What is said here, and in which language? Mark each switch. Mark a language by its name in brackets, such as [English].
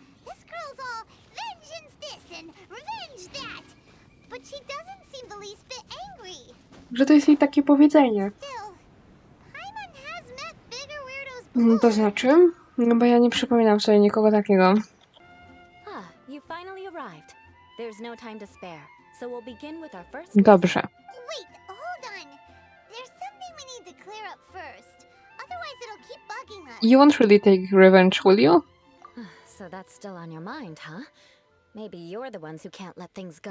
[English] This girl's all vengeance this and revenge that. But she doesn't seem the least bit angry. [Polish] Że to jest jej takie powiedzenie. [English] Still, Paimon has met bigger weirdos [Polish] To [English] before. [Polish] znaczy? No bo ja nie przypominam sobie nikogo takiego. [English] Ah, you finally arrived. There's no time to spare, so we'll begin with our first. [Polish] Dobrze. [English] Wait, hold on. There's something we need to clear up first. Otherwise it'll keep bugging us. You won't really take revenge, will you? So that's still on your mind, huh? Maybe you're the ones who can't let things go.